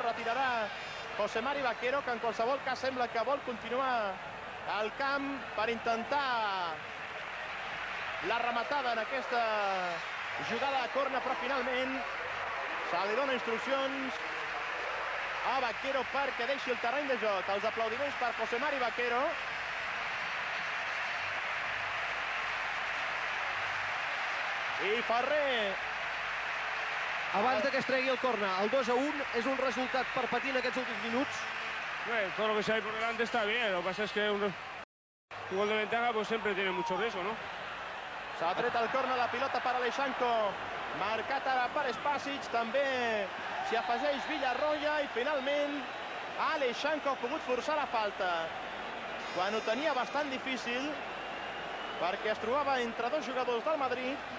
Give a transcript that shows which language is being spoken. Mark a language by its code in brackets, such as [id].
[ca] Retirarà José Mari Vaquero, que en qualsevol cas sembla que vol continuar al camp per intentar la rematada en aquesta jugada de corna, però finalment se li dona instruccions a Vaquero perquè deixi el terreny de joc. Els aplaudiments per José Mari Vaquero. I Ferrer. Abans que es tregui el corner, el 2-1 és un resultat per patir en aquests últims minuts. [es] Todo lo que se hay por delante está bien. Lo que pasa es que un gol de ventaja pues siempre tiene mucho riesgo, ¿no? [ca] S'ha tret el córner, la pilota per Aleixanko, marcat ara per Espàssic, també s'hi afegeix Villarroya i finalment Aleixanko ha pogut forçar la falta quan ho tenia bastant difícil perquè es trobava entre 2 jugadors del Madrid.